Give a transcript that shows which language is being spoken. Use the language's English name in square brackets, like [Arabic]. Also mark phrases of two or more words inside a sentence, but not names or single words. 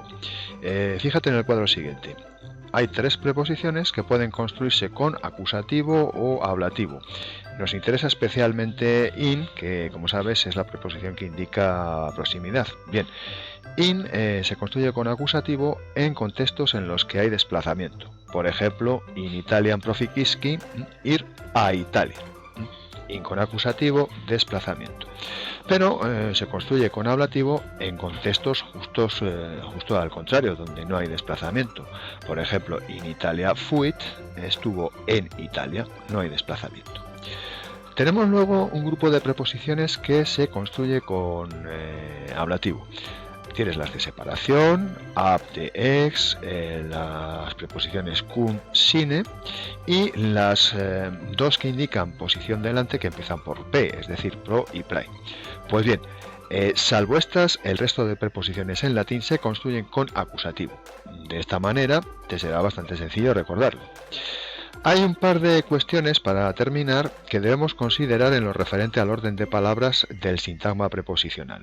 [Spanish] Fíjate en el cuadro siguiente. Hay tres preposiciones que pueden construirse con acusativo o ablativo. Nos interesa especialmente in, que como sabes es la preposición que indica proximidad. Bien, in se construye con acusativo en contextos en los que hay desplazamiento. Por ejemplo, [Latin] in Italiam proficisci, [Spanish] ir a Italia. In con acusativo, desplazamiento. Pero se construye con ablativo en contextos justo al contrario, donde no hay desplazamiento. Por ejemplo, [Latin] in Italia fuit, [Spanish] estuvo en Italia, no hay desplazamiento. Tenemos luego un grupo de preposiciones que se construye con ablativo. Tienes las de separación, [Latin] ab de ex, [Spanish] las preposiciones [Latin] cum sine [Spanish] y las dos que indican posición delante que empiezan por p, es decir, pro y prae. Pues bien, salvo estas, el resto de preposiciones en latín se construyen con acusativo. De esta manera te será bastante sencillo recordarlo. Hay un par de cuestiones para terminar que debemos considerar en lo referente al orden de palabras del sintagma preposicional.